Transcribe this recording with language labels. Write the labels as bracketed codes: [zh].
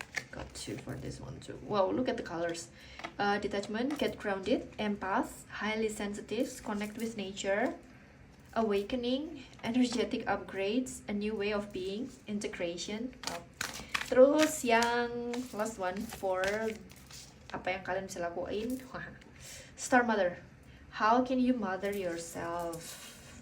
[en] Got two for this one too. Wow, look at the colors. Detachment, get grounded, empath, highly sensitive, connect with nature, awakening, energetic upgrades, a new way of being, integration. Wow. [id] Terus yang [en] last one for [id] apa yang kalian bisa lakuin. [en] Star Mother, how can you mother yourself?